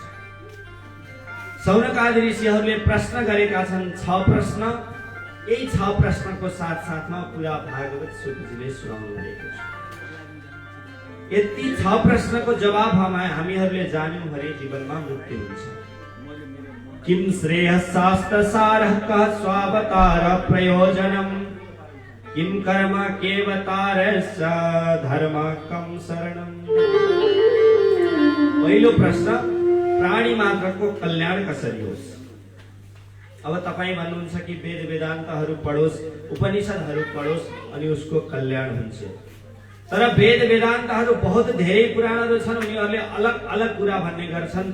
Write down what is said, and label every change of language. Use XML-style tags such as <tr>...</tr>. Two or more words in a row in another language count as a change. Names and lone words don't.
<ne>सौनकादि ऋषिहरूले प्रश्न गरेका छन् 6 प्रश्न। यही 6 प्रश्नको साथसाथमा पुरा भागवत सुदजीले सुनाउनु भएको छ। यति 6 प्रश्नको जवाब हामीहरूले जान्यौं भने जीवनमा मुक्ति हुन्छ।</ne> <sa>किम श्रेयः शास्त्र सारः कः स्वावतार प्रयोजनम्, किम कर्म केवतारस्य धर्म कम शरणम्।</sa> <ne>पहिलो प्रश्न, प्राणी मात्रको कल्याण कसरी होस्? अब तपाईं भन्नुहुन्छ कि वेद वेदान्तहरू पढोस्, उपनिषदहरू पढोस् अनि उसको कल्याण हुन्छ। तर वेद वेदान्तहरू बहुत धेरै पुराणहरू छन्, उनीहरूले अलग अलग कुरा भन्ने गर्छन्।</ne>